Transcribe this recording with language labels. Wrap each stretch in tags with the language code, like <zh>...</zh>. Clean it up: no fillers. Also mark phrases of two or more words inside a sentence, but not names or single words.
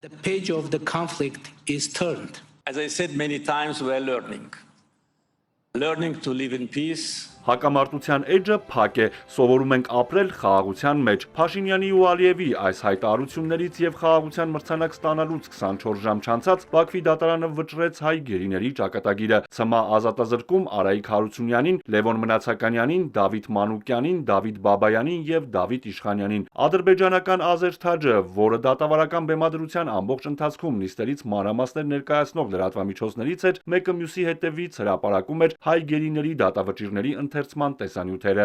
<en>The page of the conflict is turned. As I said many times, we are learning to live in peace.</en> <hy>Հակամարտության էջը փակ է, սովորում ենք ապրել խաղաղության մեջ։ Փաշինյանի ու Ալիևի այս հայտարարություններից եւ խաղաղության մրցանակ ստանալուց 24 ժամ չանցած Բաքվի դատարանը վճռեց հայ գերիների ճակատագիրը։ ՑՄ ազատազրկում Արայիկ Հարությունյանին, Լևոն Մնացականյանին, Դավիթ Մանուկյանին, Դավիթ Բաբայանին եւ Դավիթ Իշխանյանին։ Ադրբեջանական Ազերթաջը, որը դատավարական բեմադրության ամբողջ ընթացքում նիստերից մանրամասներ ներկայացնող լրատվամիջոցներից էր, մեկը մյուսի հետևից հրապարակում էր հայ գերիների դատավճիռների ընթերցման տեսանյութերը։</hy>